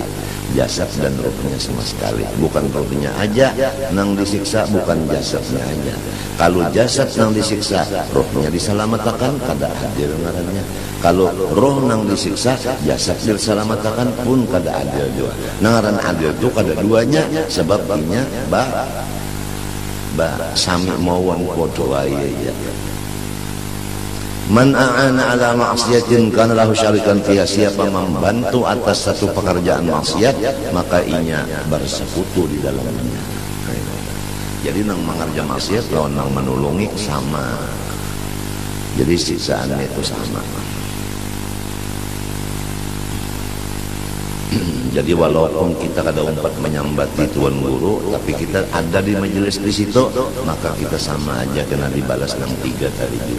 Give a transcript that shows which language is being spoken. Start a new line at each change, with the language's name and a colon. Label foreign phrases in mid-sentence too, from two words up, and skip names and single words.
Banjar: Jasad dan rohnya sama sekali. Bukan rohnya aja nang disiksa, bukan jasadnya aja. Kalau jasad nang disiksa, rohnya diselamatkan kada adil ngarannya. Kalau roh nang disiksa, jasad diselamatkan pun kada adil juga. Ngaran adil itu kada duanya, sebab inya sami mauan podo ya.
Arabic: من أعان على معصية كان له شريكا فيها,
Banjar: siapa membantu atas satu pekerjaan maksiat maka inya bersekutu di dalamnya. Jadi nang mengerja maksiat lawan nang menolongi sama. Jadi siksaannya itu sama. Jadi walaupun kita kada umpat menyambati tuan guru, tapi kita ada di majelis di situ, maka kita sama aja kena dibalas nang 3 kali juga.